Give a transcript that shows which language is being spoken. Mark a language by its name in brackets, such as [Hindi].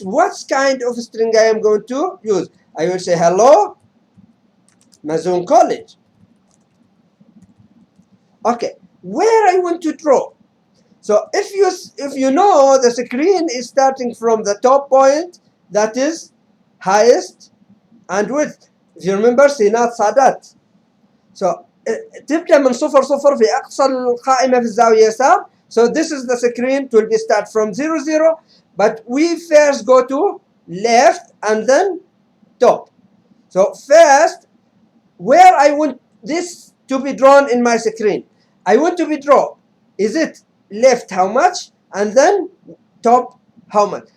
[English] What kind of string I am going to use? I will say hello, Mazoon College. Okay, where I want to draw. So if you know the screen is starting from the top point, that is highest and width. If you remember [Arabic] سينات سادات. [English] So [Arabic] تبدأ من 0 في أقصى القائمة في الزاوية يسار. [English] So this is the screen. It will be start from 0 but we first go to left and then top. So first, where I want this to be drawn in my screen, I want to be drawn. Is it left how much and then top how much?